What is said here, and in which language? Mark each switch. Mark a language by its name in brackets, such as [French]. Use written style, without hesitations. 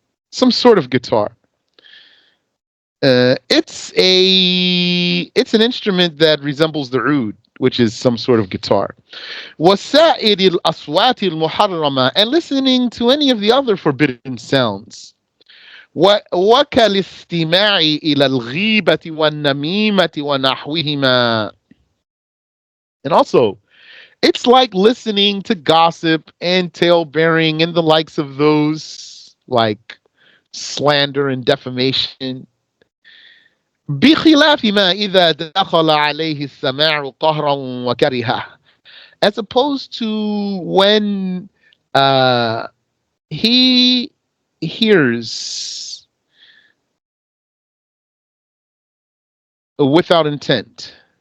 [English] some sort of guitar. It's an instrument that resembles the oud, which is some sort of guitar. [Arabic] وسائر الأصوات المحرمة, [English] and listening to any of the other forbidden sounds. [Arabic] وكالاستماع إلى الغيبة والنميمة ونحوهما. [English] And also, it's like listening to gossip and tale bearing and the likes of those, like slander and defamation. [Arabic] بخلاف ما إذا دخل عليه السماع قهرا وكرها, [English] as opposed to when uh, he hears without intent.